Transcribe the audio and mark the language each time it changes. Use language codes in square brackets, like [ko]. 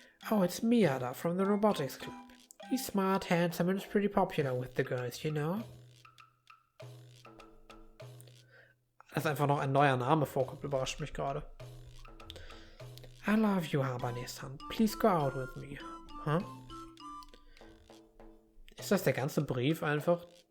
[en] Oh, it's Miyada from the robotics club. He's smart, handsome, and is pretty popular with the girls, you know? [de] Dass einfach noch ein neuer Name vorkommt, überrascht mich gerade. [en] I love you, Habane-san. Please go out with me. Huh? [de] Ist das der ganze Brief einfach?